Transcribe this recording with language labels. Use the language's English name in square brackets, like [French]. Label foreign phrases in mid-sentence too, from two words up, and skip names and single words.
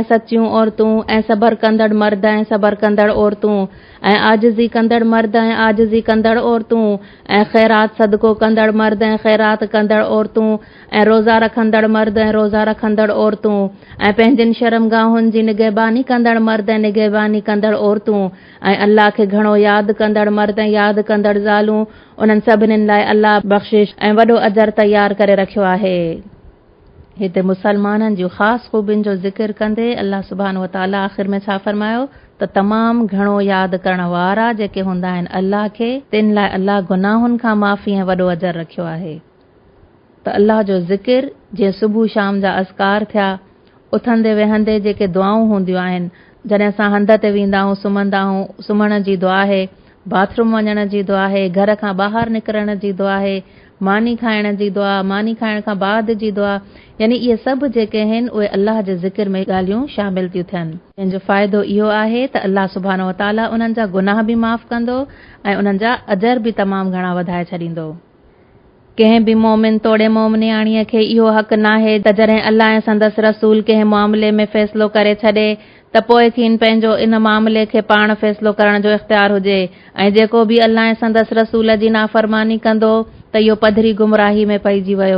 [Sindhi] सचियूं औरतूं ऐं सबर कंदड़ मर्द ऐं सबर कंदड़ औरतूं ऐं आजिज़ी कंदड़ मर्द ऐं आजिज़ी कंदड़ औरतूं ऐं ख़ैरात सदको कंदड़ मर्द ऐं ख़ैरात कंदड़ औरतूं ऐं रोज़ा रखंदड़ मर्द ऐं रोज़ा रखंदड़ औरतूं ऐं पंहिंजनि शर्मगाहुनि जी निगहबानी कंदड़ मर्द ऐं निगहबानी कंदड़ औरतूं ऐं अल्लाह खे घणो यादि कंदड़ मर्द ऐं यादि कंदड़ ज़ालूं, उन्हनि सभिनीनि लाइ अल्लाह बख़्शिश ऐं वॾो अजर तयारु करे रखियो आहे। हिते मुसलमाननि जूं ख़ासि ख़ूबियुनि जो ज़िक्र कंदे अल्लाह [Arabic] سبحانه وتعالى [Sindhi] आख़िर में छा फरमायो त तमामु घणो यादि करण वारा जेके हूंदा आहिनि अल्लाह खे, तिन लाइ अल्लाह गुनाहनि खां माफ़ी ऐं वॾो अजर रखियो आहे। त अल्लाह जो ज़िक्र जीअं सुबुह शाम जा अज़कार थिया, उथंदे वेहंदे जेके दुआऊं हूंदियूं आहिनि, जॾहिं असां हंध ते वेंदा आहियूं, सुम्हंदा आहियूं, सुम्हण जी दुआ आहे, बाथरूम वञण जी दुआ आहे, घर खां ॿाहिरि निकिरण जी दुआ आहे, मानी खाइण जी दुआ, मानी खाइण खां बाद जी दुआ, यानी इहे सभु जेके आहिनि उहे अल्लाह जे ज़िक्र में ॻाल्हियूं शामिल थियूं थियनि। जंहिंजो फ़ाइदो इहो आहे त अल्लाह [Arabic] سبحانه وتعالى [Sindhi] उन्हनि जा गुनाह बि माफ़ कंदो ऐं उन्हनि जा अजर बि तमामु घणा वधाए छॾींदो। कंहिं बि मोमिन तोड़े मोमिनियाणीअ खे इहो हक़ नाहे त जॾहिं अल्लाह ऐं संदसि रसूल कंहिं मामले में फ़ैसिलो करे छॾे त पोइ खेनि पंहिंजो इन मामले खे पाण फ़ैसिलो करण जो इख़्तियार हुजे, ऐं जेको बि अल्लाह ऐं संदसि रसूल जी नाफ़रमानी कंदो त इहो पधरी गुमराही में पइजी वियो।